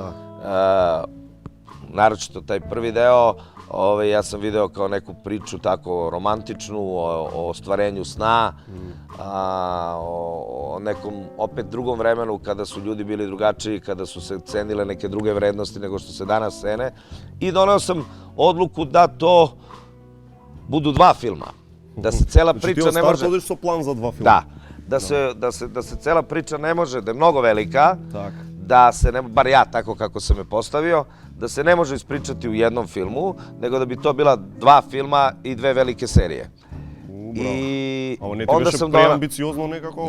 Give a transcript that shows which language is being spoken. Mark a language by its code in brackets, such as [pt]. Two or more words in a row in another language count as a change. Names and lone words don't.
[sr] Naročito taj prvi deo, ja sam video kao neku priču tako romantičnu o ostvarenju sna, o nekom opet drugom vremenu kada su ljudi bili drugačiji, kada su se cenile neke druge vrednosti nego što se danas cene. I doneo sam odluku da to budu dva filma. Da se cela priča ne može... [mk] Znači ti со план за два филма. [sr] Da se cela priča ne može, da je mnogo velika, da se, bar ja tako kako sam je postavio, da se ne može ispričati u jednom filmu, nego da bi to bila dva filma i dve velike serije. I [mk] ovo ne ti беше [sr] preambiciozno nekako?